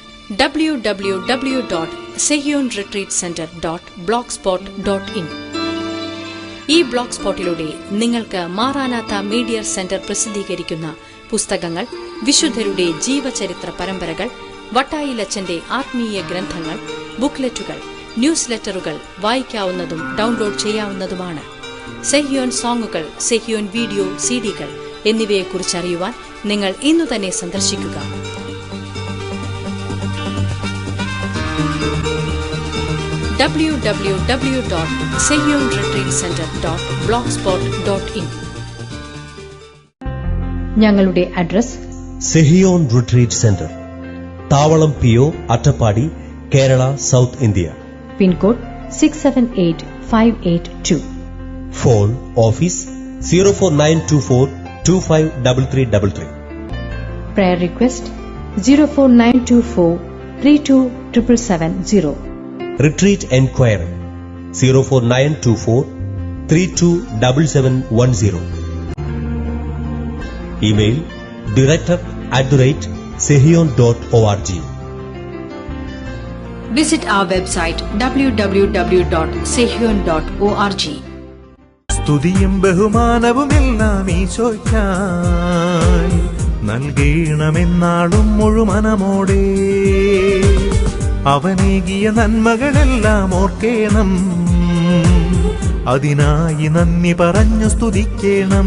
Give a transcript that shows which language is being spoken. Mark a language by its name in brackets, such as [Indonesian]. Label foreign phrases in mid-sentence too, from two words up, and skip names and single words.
[English] www.sehionretreatcenter.blogspot.in. [Malayalam] ഈ ബ്ലോഗ് സ്പോട്ടിലൂടെ നിങ്ങൾക്ക് മാറാനാത്ത മീഡിയ സെന്റർ പ്രസിദ്ധീകരിക്കുന്ന പുസ്തകങ്ങൾ, വിശുദ്ധരുടെ ജീവചരിത്ര പരമ്പരകൾ, വട്ടായിലച്ചന്റെ ആത്മീയ ഗ്രന്ഥങ്ങൾ, ബുക്ക്ലെറ്റുകൾ, [English] news letters [Malayalam] വായിക്കാവുന്നതും ഡൗൺലോഡ് ചെയ്യാവുന്നതുമാണ്. സെഹിയോൻ സോങ്ങുകൾ, സെഹിയോൻ [English] video CDs [Malayalam] എന്നിവയെക്കുറിച്ചറിയുവാൻ നിങ്ങൾ ഇന്നു തന്നെ സന്ദർശിക്കുക. www.sehionretreatcenter.blogspot.in. ഞങ്ങളുടെ അഡ്രസ് സെഹിയോൻ റിട്രീറ്റ് സെന്റർ, താവളം PO, അട്ടപ്പാടി, കേരള, സൗത്ത് ഇന്ത്യ. [English] പിൻകോഡ് 678582. phone office 04924253333. prayer request 04924327770. retreat enquiry 04924327710. ഇമെയിൽ director@sehion.org. Visit our website www.sehion.org. [Malayalam] സ്തുതിയും ബഹുമാനവുമെല്ലാം ഈശോയ്ക്കായി നൽകണമെന്നാളും മുഴുമനമോടെ. അവനേകിയ നന്മകളെല്ലാം ഓർക്കേണം, അതിനായി നന്ദി പറഞ്ഞു സ്തുതിക്കണം.